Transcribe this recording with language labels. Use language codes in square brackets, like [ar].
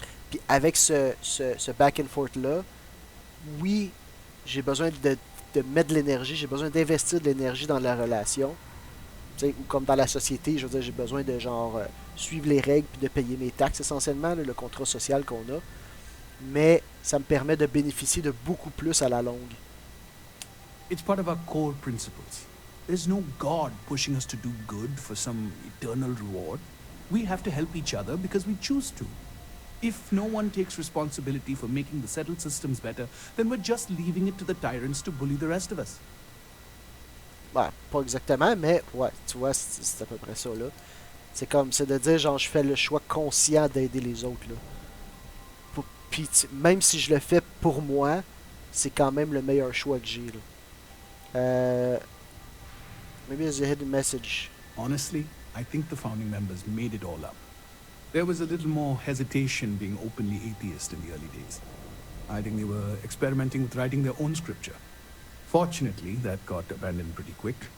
[fr] Puis avec ce [en] back and forth [fr] là, oui, j'ai besoin de mettre de l'énergie, j'ai besoin d'investir de l'énergie dans la relation. T'sais, ou comme dans la société, je veux dire, j'ai besoin de genre suivre les règles puis de payer mes taxes essentiellement, là, le contrat social qu'on a. Mais ça me permet de bénéficier de beaucoup plus à la longue. [en] It's part of our core principles. There's no God pushing us to do good for some eternal reward. We have to help each other because we choose to. If no one takes responsibility for making the settled systems better, then we're just leaving it to the tyrants to bully the rest of us. [fr] Ouais, pas exactement, mais ouais, tu vois, c'est à peu près ça, là. C'est de dire, genre, je fais le choix conscient d'aider les autres, là. Puis, même si je le fais pour moi, c'est quand même le meilleur choix que j'ai, là. [en] Maybe there's a hidden message. Honestly, I think the founding members made it all up. There was a little more hesitation being openly atheist in the early days. I think they were experimenting with writing their own scripture. Fortunately, that got abandoned pretty quick.